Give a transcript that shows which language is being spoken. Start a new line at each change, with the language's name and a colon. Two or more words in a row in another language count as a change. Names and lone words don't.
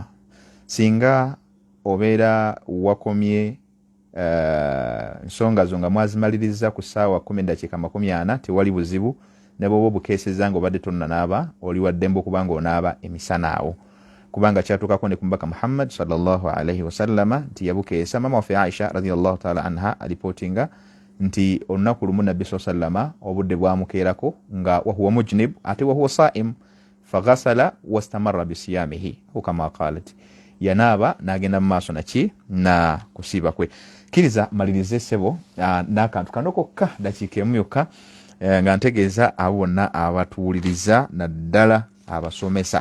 Ganda: Singa obeera wakomye nsonga zo nga mwazimaliriza ku ssaawa 10:40 tewali buzibu, ne bwoba obukeeseza nga obadde tonnanaaba oli wa ddembe okubanga onaaba emisana awo. Kubanga kyatuukako ne ku mubaka Muhammad
Arabic: صلى الله عليه وسلم
Ganda: nti yabukeesa mama waffe Aisha
Arabic: رضي الله تعالى عنها
Ganda: alipotinga nti olunaku lumu nabbi sallama obudde bwamukeerako nga
Arabic: وهو مجنب
Ganda: ate
Arabic: وهو صائم فغسل واستمر بصيامه كما قالت,
Ganda: yanaaba n'agenda mu maaso naki na kusiiba kwe. Kiriza malirize sebo n'akantu kano kokka dakiika emu yokka nga ntegeeza abo bonna abatuwuliriza naddala abasomesa.